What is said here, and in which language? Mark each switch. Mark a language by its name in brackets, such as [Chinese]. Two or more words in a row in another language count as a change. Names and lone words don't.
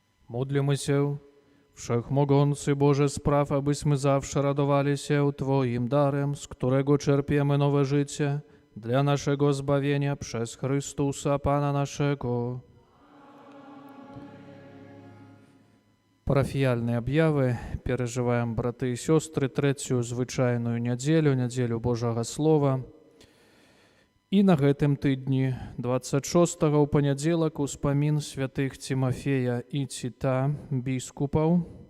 [Polish] Módlimy Wszechmogący Boże, spraw, abyśmy zawsze radowali się Twoim darem, z którego czerpiemy nowe życie dla naszego zbawienia przez Chrystusa Pana naszego. [Belarusian] Парафіяльныя аб'явы перажываем, браты і сёстры, трэцюю звычайную нядзелю Божага Слова. І на гэтым тыдні, 26-го ў панядзелак, успамін святых Тимофея і Ціта, біскупаў.